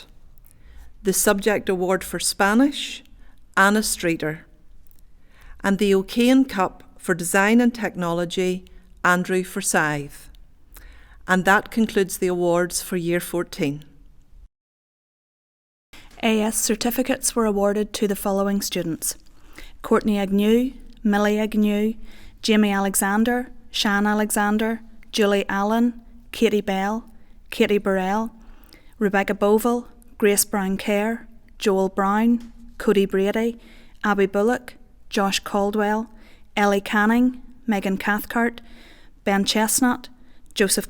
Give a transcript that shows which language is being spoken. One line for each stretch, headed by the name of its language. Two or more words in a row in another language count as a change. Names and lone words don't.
English: The Subject Award for Spanish, Anna Streeter. And the O'Kane Cup for Design and Technology, Andrew Forsyth. And that concludes the awards for Year 14. AS certificates were awarded to the following students: Courtney Agnew, Millie Agnew, Jamie Alexander, Shan Alexander, Julie Allen, Katie Bell, Katie Burrell, Rebecca Boville, Grace Brown-Kerr, Joel Brown, Cody Brady, Abby Bullock, Josh Caldwell, Ellie Canning, Megan Cathcart, Ben Chestnut, Joseph